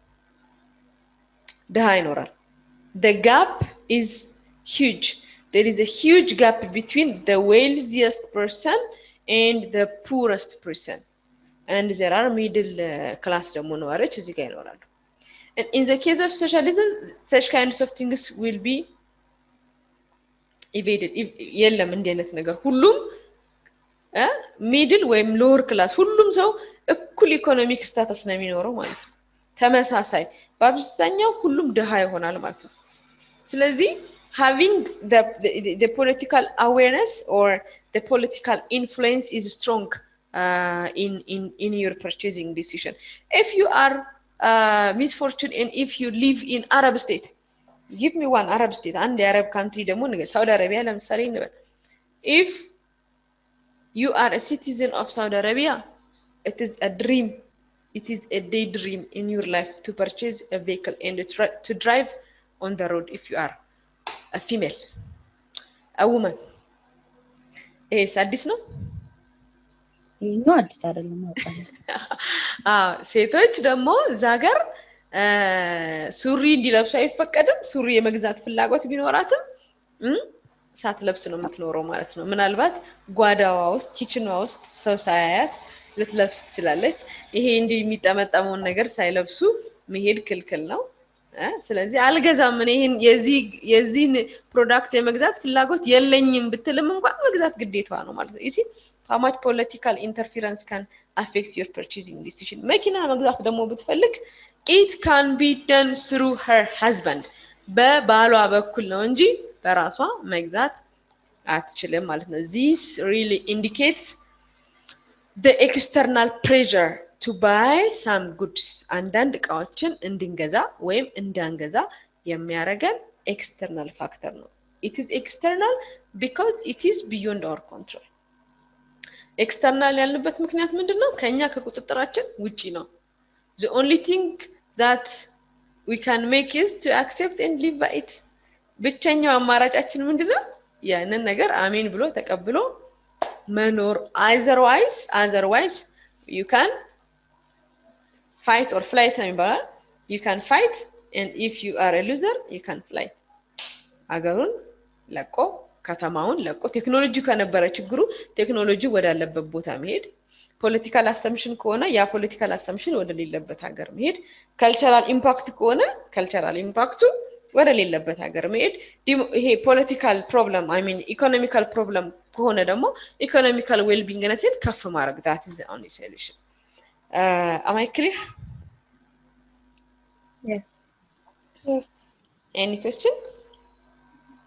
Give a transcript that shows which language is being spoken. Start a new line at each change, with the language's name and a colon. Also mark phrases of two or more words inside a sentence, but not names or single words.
Amharic: ድሃ ይኖራል
English: the gap is huge there is a huge gap between the wealthiest person and the poorest person and there are middle class
Amharic: ደግሞ ነዋሪዎች እዚህ ጋር ይኖራሉ
English: and in the case of socialism such kinds of things will be
Amharic: evaded የለም እንደ አይነት ነገር ሁሉም ሚድል ወይም
English: lower class
Amharic: ሁሉም ሰው እኩል
English: economic status
Amharic: ነው የሚኖረው ማለት ነው ተመሳሳይ በአብዛኛው ሁሉም ድሃ ይሆናል ማለት ነው
English: ስለዚህ having the political awareness or the political influence is strong in your purchasing decision if you are misfortune and if you live in Arab state give me one Arab state and the Arab country
Amharic: ደግሞ ሳውዲ አረቢያ ለምሳሌ እንበል
English: if you are a citizen of Saudi Arabia it is a dream it is a daydream in your life to purchase a vehicle and to drive on the road if you are a female a woman
Amharic: አዲስ ነው ነው አዲስ አይደለም ሴቶች ደግሞ ዛገር ሱሪ እንዲለብሱ አይፈቀድም ሱሪ የመግዛት ፍላጎት ቢኖራትም ሳትለብስ ነው የምትኖረው ማለት ነው ምናልባት ጓዳዋ ውስጥ ኪችኗ ውስጥ ሰው ሳያያት ልትለብስ ትችላለች ይሄ እንዲህ የሚጠመጠመው ነገር ሳይለብሱ መሄድ ክልክል ነው ስለዚህ አልገዛም እኔ የዚህን ፕሮዳክት የመግዛት ፍላጎት የለኝም ብትልም እንኳን መግዛት ግዴታዋ ነው ማለት ነው
English: you see how much political interference can affect your purchasing decision
Amharic: መኪና መግዛት ደግሞ ብትፈልግ
English: it can be done through her husband
Amharic: በባሏ በኩል ነው እንጂ በራሷ መግዛት አትችልም ማለት ነው
English: this really indicates the external pressure to buy some goods
Amharic: አንዳንድ እቃዎችን እንድንገዛ ወይም እንዳንገዛ የሚያረጋን
English: external factor ነው it is external because it is beyond our control external
Amharic: ያልንበት ምክንያት ምንድነው ከኛ ከቁጥጥራችን ውጪ ነው
English: the only thing that we can make is to accept and live by it
Amharic: ብቸኛው አማራጫችን ምንድነው ያንን ነገር አሜን ብሎ ተቀብሎ መኖር
English: otherwise you can fight or
Amharic: flight ነው የሚባለው
English: you can fight and if you are a loser you can flight
Amharic: አገሩን ለቆ ከተማውን ለቆ ቴክኖሎጂ ከነበረ ችግሩ ቴክኖሎጂ ወዳለበት ቦታ መሄድ
English: political assumption
Amharic: ከሆነ ያ
English: political assumption
Amharic: ወደ ሌለበት ሀገር መሄድ
English: cultural impact
Amharic: ከሆነ
English: cultural impactኡ
Amharic: ወደ ሌለበት ሀገር መሄድ ይሄ
English: political problem I mean economical problem
Amharic: ከሆነ ደግሞ
English: economical wellbeing
Amharic: ነትን ከፍ ማድረግ
English: that is the only solution am I clear yes any question